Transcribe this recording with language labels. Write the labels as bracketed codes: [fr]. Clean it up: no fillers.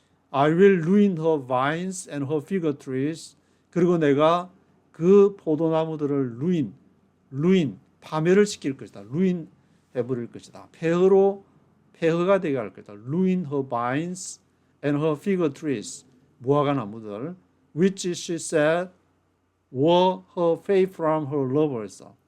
[en] I will ruin her vines and her fig trees. [ko] 그리고 내가 그 포도나무들을 ruin, 파멸을 시킬 것이다. ruin 해버릴 것이다. 폐허가 되게 할 것이다. [en] ruin her vines and her fig trees. [ko] 무화과 나무들, [en] which she said were her faith from her lovers.